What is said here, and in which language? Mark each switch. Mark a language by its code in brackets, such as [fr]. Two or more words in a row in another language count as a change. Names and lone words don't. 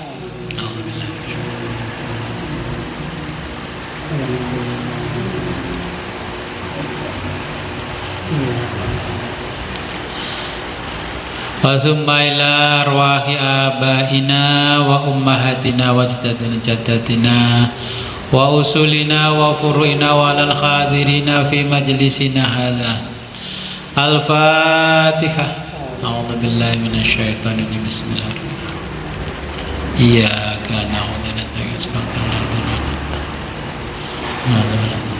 [ar] ثم إلى أرواح آبائنا وأمهاتنا وجداتنا وأصولنا وفروعنا وعلى الحاضرين في مجلسنا هذا. Al-Fatihah. أعوذ بالله من الشيطان الرجيم. بسم الله الرحمن الرحيم. إياك نعبد وإياك نستعين.